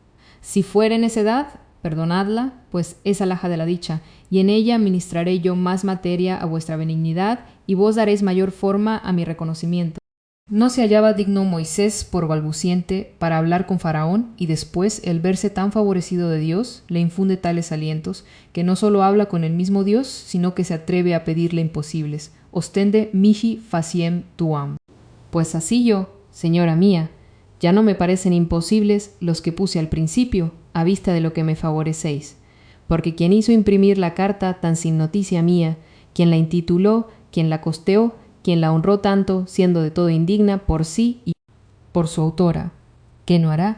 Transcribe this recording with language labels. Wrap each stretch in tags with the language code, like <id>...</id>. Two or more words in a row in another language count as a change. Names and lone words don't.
<es>Si fuere necedad, Perdonadla, pues es alhaja de la dicha, y en ella ministraré yo más materia a vuestra benignidad, y vos daréis mayor forma a mi reconocimiento. No se hallaba digno Moisés por balbuciente para hablar con Faraón, y después el verse tan favorecido de Dios le infunde tales alientos, que no solo habla con el mismo Dios, sino que se atreve a pedirle imposibles.</es> <la>Ostende mihi faciem tuam.</la> <es>Pues así yo, señora mía, ya no me parecen imposibles los que puse al principio, a vista de lo que me favorecéis. Porque quien hizo imprimir la carta tan sin noticia mía, quien la intituló, quien la costeó, quien la honró tanto, siendo de todo indigna por sí y por su autora, ¿qué no hará?</es>